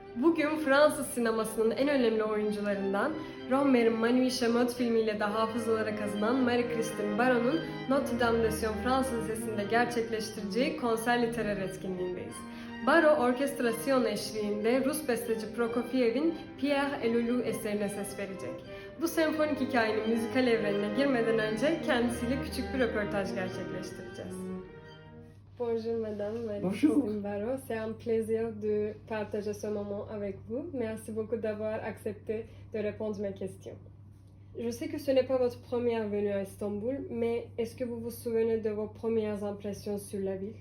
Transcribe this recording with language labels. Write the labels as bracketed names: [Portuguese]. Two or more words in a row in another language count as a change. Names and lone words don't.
[Turkish] Bugün Fransız sinemasının en önemli oyuncularından Rohmer'in Manui Chameau filmiyle de hafızalara kazınan Marie-Christine Baron'un Notre Dame de Sion Fransız Lisesi'nde gerçekleştireceği konser literer etkinliğindeyiz. Baro, orkestra Sion eşliğinde Rus besteci Prokofiev'in Pierre et le Loup eserine ses verecek. Bu senfonik hikayenin müzikal evrenine girmeden önce kendisiyle küçük bir röportaj gerçekleştireceğiz. [French] Bonjour Madame Marie-Christine Barrault, c'est un plaisir de partager ce moment avec vous. Merci beaucoup d'avoir accepté de répondre à mes questions. Je sais que ce n'est pas votre première venue à Istanbul, mais est-ce que vous vous souvenez de vos premières impressions sur la ville?